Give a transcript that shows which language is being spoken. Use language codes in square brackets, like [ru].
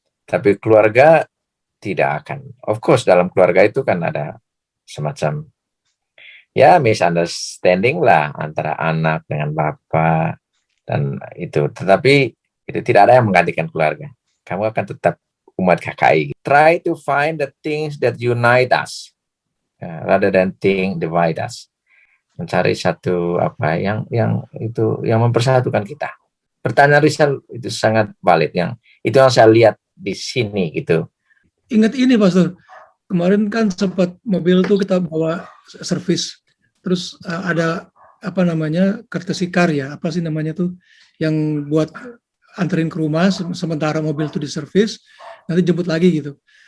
[id] Tapi keluarga tidak akan. [en] Of course [id] dalam keluarga itu kan ada semacam ya misunderstanding lah antara anak dengan bapak dan itu. Tetapi itu tidak ada yang menggantikan keluarga. Kamu akan tetap umat KKI. [en] Try to find the things that unite us rather than things divide us. [id] Mencari satu yang mempersatukan kita. Pertanyaan Rizal itu sangat valid, itu yang saya lihat di sini gitu. Ingat ini Pastor, kemarin kan sempat mobil tuh kita bawa servis, terus ada [en] courtesy car [id] ya, apa sih namanya tuh, yang buat anterin ke rumah sementara mobil tuh diservis, nanti jemput lagi gitu.